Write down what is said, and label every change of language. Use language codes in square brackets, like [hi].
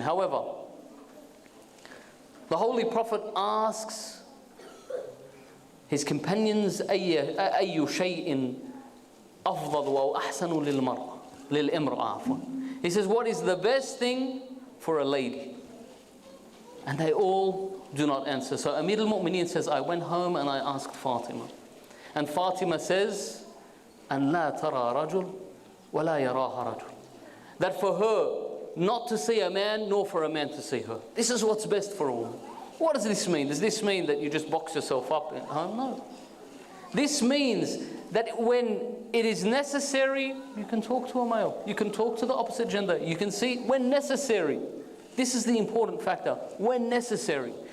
[en] However, the Holy Prophet asks his companions, [ar] أَيُّ شَيْءٍ أَفْضَلُ وَأَحْسَنُ لِلْإِمْرَأَةِ. [en] He says, what is the best thing for a lady? And they all do not answer. So Amir al-Mu'mineen says, I went home and I asked Fatima. And Fatima says, [ar] أَنْ لَا تَرَى رَجُلٌ وَلَا يَرَاهَا رَجُلٌ. [en] That for her, not to see a man, nor for a man to see her. This is what's best for a woman. What does this mean? Does this mean that you just box yourself up at home? No. This means that when it is necessary, you can talk to a male. You can talk to the opposite gender. You can see when necessary. This is the important factor. When necessary.